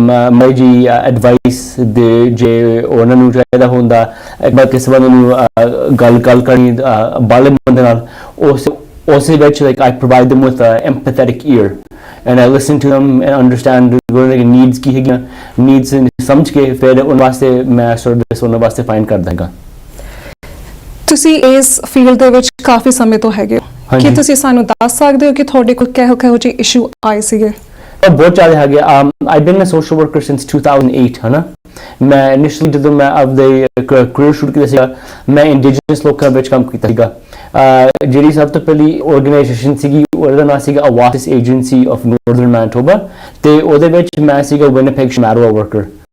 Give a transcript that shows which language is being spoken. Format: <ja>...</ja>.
<pa>ਮੈਂ ਜੀ ਐਡਵਾਈਸ ਦੇ ਜੇ ਉਹਨਾਂ ਨੂੰ ਚਾਹੀਦਾ ਹੁੰਦਾ ਕਿਸੇ ਬੰਦੇ ਨੂੰ ਗੱਲ ਕਰਨੀ ਬਾਲੇ ਬੰਦੇ ਨਾਲ ਉਸੇ ਵਿੱਚ</pa> <en>like I provide them with an empathetic ear and I listen to them and understand their needs</en> <pa>ਕੀ ਹੈਗੀਆਂ, needs ਸਮਝ ਕੇ ਫਿਰ ਉਹਨਾਂ ਵਾਸਤੇ ਮੈਂ ਸਰਵਿਸ ਉਹਨਾਂ ਵਾਸਤੇ ਫਾਈਂਡ ਕਰਦਾ ਹੈਗਾ। ਤੁਸੀਂ ਇਸ ਫੀਲਡ ਦੇ ਵਿੱਚ ਕਾਫੀ ਸਮੇਂ ਤੋਂ ਹੈਗੇ ਹੋ, ਕੀ ਤੁਸੀਂ ਸਾਨੂੰ ਦੱਸ ਸਕਦੇ ਹੋ ਕਿ ਤੁਹਾਡੇ ਕੋਲ ਕਿਹੋ ਜਿਹੇ ਇਸ਼ੂ ਆਏ ਸੀਗੇ? ਬਹੁਤ ਜ਼ਿਆਦਾ ਹੈਗੇ।</pa> <en>I've been a social worker since 2008</en> <pa>ਹੈ ਨਾ। ਮੈਂ ਇਨੀਸ਼ੀਅਲੀ ਜਦੋਂ ਮੈਂ ਆਪਦੇ ਕਰੀਅਰ ਸ਼ੁਰੂ ਕੀਤਾ ਸੀਗਾ ਮੈਂ ਇੰਡੀਜਨਸ ਲੋਕਾਂ ਵਿੱਚ ਕੰਮ ਕੀਤਾ ਸੀਗਾ। ਜਿਹੜੀ ਸਭ ਤੋਂ ਪਹਿਲੀ ਆਰਗੇਨਾਈਜੇਸ਼ਨ ਸੀਗੀ ਉਹਦਾ ਨਾਮ ਸੀਗਾ ਅਵਾਸਿਸ ਏਜੰਸੀ ਆਫ ਨਾਰਥਰਨ ਮੈਨੀਟੋਬਾ ਤੇ ਉਹਦੇ ਵਿੱਚ ਮੈਂ ਸੀਗਾ ਵਿਨਿਪੈਗ ਸ਼ਮੈਰਵਾ ਵਰਕਰ।</pa>